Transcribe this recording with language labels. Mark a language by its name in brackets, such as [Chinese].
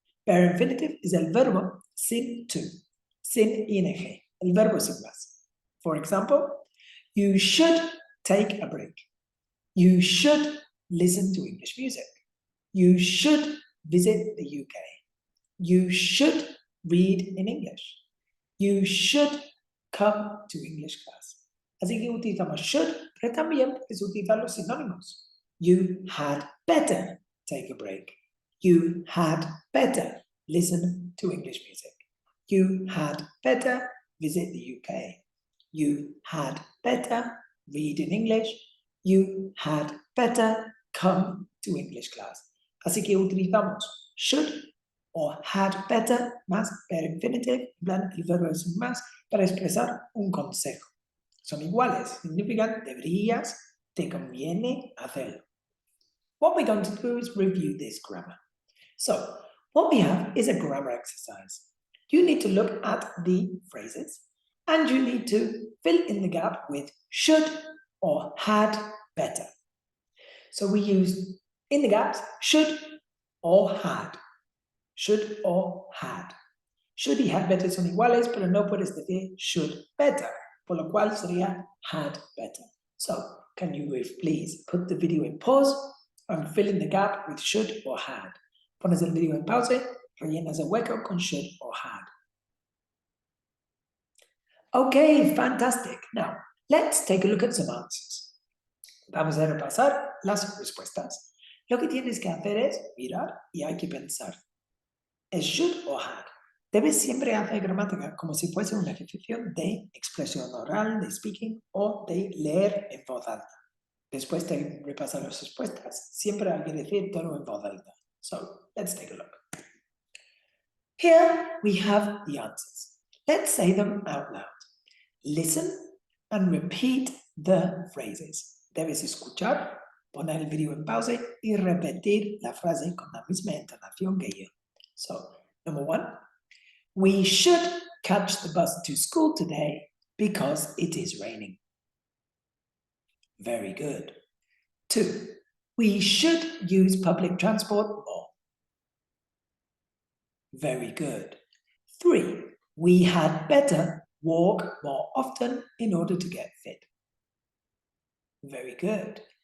[English] Bare infinitive is [Spanish] el verbo sin to, sin ing, el verbo sin más. [English] For example, you should take a break. You should listen to English music. You should visit the UK. You should read in English. You should come to English class. [Spanish] Así que utilizamos should, pero también puedes utilizar los sinónimos. [English] You had better take a break. You had better listen to English music. You had better visit the UK. You had better read in English. You had better come to English class. [Spanish] Así que utilizamos should o had better más per infinitive, en plan el verbo es un más, para expresar un consejo. Son iguales, significan deberías, te conviene hacerlo. [English] What we're going to do is review this grammar. So, what we have is a grammar exercise. You need to look at the phrases and you need to fill in the gap with should or had better. So we use in the gaps should or had. Should or had. [Spanish] Should y had better son iguales, pero no puedes decir should better, por lo cual sería had better. [English] So, can you please put the video in pause and fill in the gap with should or had? [Spanish] Pones el video en pause, rellenas el hueco con [English] should or had. Okay, fantastic. Now, let's take a look at some answers. [Spanish] Vamos a repasar las respuestas. Lo que tienes que hacer es mirar y hay que pensar. ¿Es should o had? Debes siempre hacer gramática como si fuese un ejercicio de expresión oral, de speaking o de leer en voz alta. Después de repasar las respuestas, siempre hay que decir todo en voz alta. [English] So, let's take a look. Here we have the answers. Let's say them out loud. Listen and repeat the phrases. [Spanish] Debes escuchar, poner el video en pause y repetir la frase con la misma entonación que yo. [English] So, number 1. We should catch the bus to school today because it is raining. Very good. 2. We should use public transport more. Very good. 3. We had better walk more often in order to get fit. Very good.